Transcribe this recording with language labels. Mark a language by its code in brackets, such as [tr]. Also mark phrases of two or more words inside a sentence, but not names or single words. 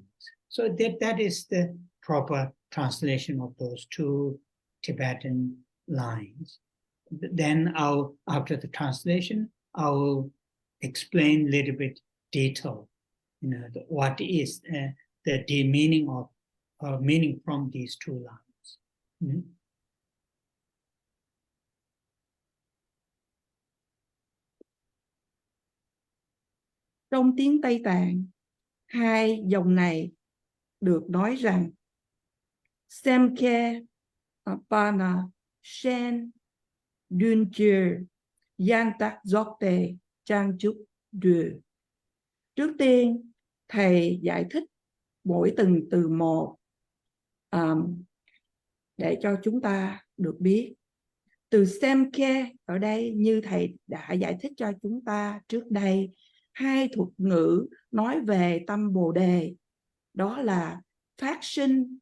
[en] So that is the proper translation of those 2 Tibetan lines. Then after the translation, I will explain a little bit detail, what is the meaning of meaning from these 2 lines. [vi] Trong tiếng Tây Tạng, 2 dòng này được nói rằng [bo] Semke Pana Shen Dun Chir Yan Tak Dzogte Trang Chuk De. [vi] Trước tiên, thầy giải thích mỗi từng từ một để cho chúng ta được biết. Từ Semke ở đây, như thầy đã giải thích cho chúng ta trước đây, 2 thuật ngữ nói về tâm Bồ Đề, đó là phát sinh.